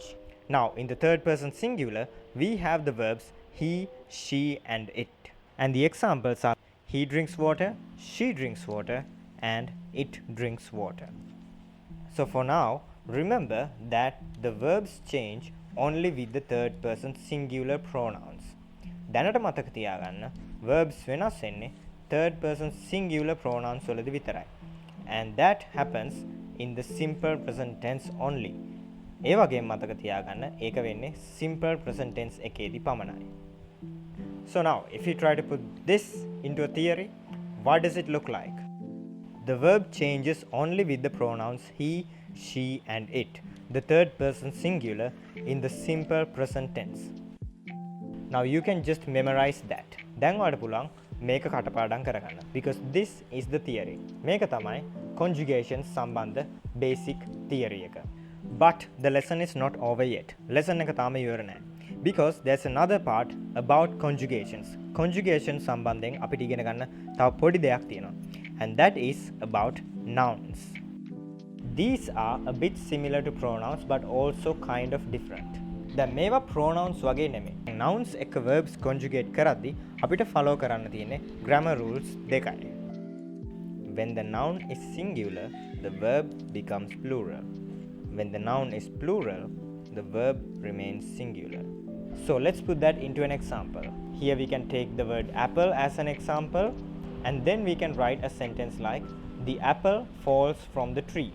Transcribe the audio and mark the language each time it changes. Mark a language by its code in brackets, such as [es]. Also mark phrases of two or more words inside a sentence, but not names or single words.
[en] Now in the third person singular we have the verbs he, she, and it. And the examples are he drinks water, she drinks water, and it drinks water. So for now, remember that the verbs change only with the third person singular pronouns. [si] දැනට මතක තියාගන්න verbs වෙනස් වෙන්නේ [en] third person singular pronouns [si] වලදී විතරයි. [en] And that happens in the simple present tense only. [si] ඒ වගේම මතක තියාගන්න ඒක වෙන්නේ [en] simple present tense [si] එකේදී පමණයි. [en] So now, if you try to put this into a theory, what does it look like? The verb changes only with the pronouns he, she, and it, the third person singular, in the simple present tense. Now you can just memorize that. [si] දැන් ඔයාලට පුළුවන් මේක කටපාඩම් කරගන්න. [en] Because this is the theory. [si] මේක තමයි conjugation සම්බන්ධ [en] basic theory [si] එක. [en] But the lesson is not over yet. [si] Lesson එක තාම ඉවර නැහැ. [en] Because there's another part about conjugations. [si] Conjugation සම්බන්ධයෙන් අපිට ඉගෙන ගන්න තව පොඩි දෙයක් තියෙනවා. [en] And that is about nouns. These are a bit similar to pronouns but also kind of different. [si] දැන් මේවා pronouns වගේ නෙමෙයි. Nouns එක [en] verbs conjugate [si] කරද්දී අපිට follow කරන්න තියෙන්නේ [en] grammar rules [si] දෙකයි. [en] When the noun is singular, the verb becomes plural. When the noun is plural, the verb remains singular. So let's put that into an example. Here we can take the word apple as an example, and then we can write a sentence like the apple falls from the tree.